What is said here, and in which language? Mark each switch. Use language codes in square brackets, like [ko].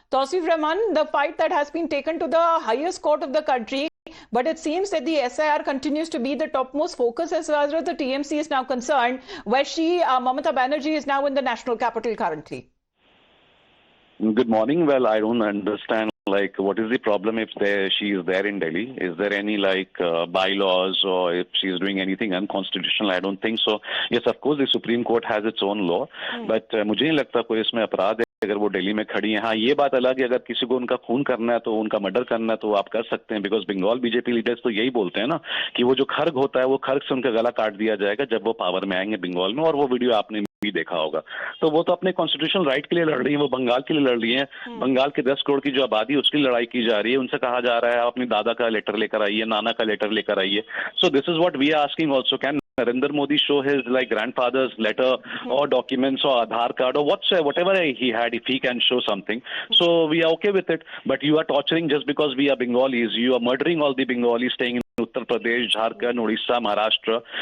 [en] Tausif Rahman, the fight that has been taken to the highest court of the country, but it seems that the SIR continues to be the topmost focus as far as the TMC is now concerned, where Mamata Banerjee, is now in the national capital currently. Good morning. Well, I don't understand, what is the problem if she is there in Delhi? Is there any, bylaws, or if she is doing anything unconstitutional? I don't think so. Yes, of course, the Supreme Court has its own law, but [hi] मुझे नहीं लगता कोई इसमें अपराध है अगर वो दिल्ली में खड़ी हैं. हाँ, ये बात अलग है, अगर किसी को उनका खून करना है तो उनका मर्डर करना है तो आप कर सकते हैं, बिकॉज बंगाल बीजेपी लीडर्स तो यही बोलते हैं ना कि वो जो खर्ग होता है वो खर्ग से उनका गला काट दिया जाएगा जब वो पावर में आएंगे बंगाल में. और वो वीडियो आपने भी देखा होगा. तो वो तो अपने कॉन्स्टिट्यूशनल राइट के लिए लड़ रही है, वो बंगाल के लिए लड़ रही है. बंगाल के 10 करोड़ की जो आबादी है उसकी लड़ाई की जा रही है. उनसे कहा जा रहा है आप अपनी दादा का लेटर लेकर आइए, नाना का लेटर लेकर आइए. [en] So this is what we are asking also. Can Narendra Modi show his grandfather's letter or documents or Aadhaar card or whatever he had, if he can show something? So we are okay with it. But you are torturing just because we are Bengalis. You are murdering all the Bengalis staying in Uttar Pradesh, Jharkhand, Odisha, Maharashtra.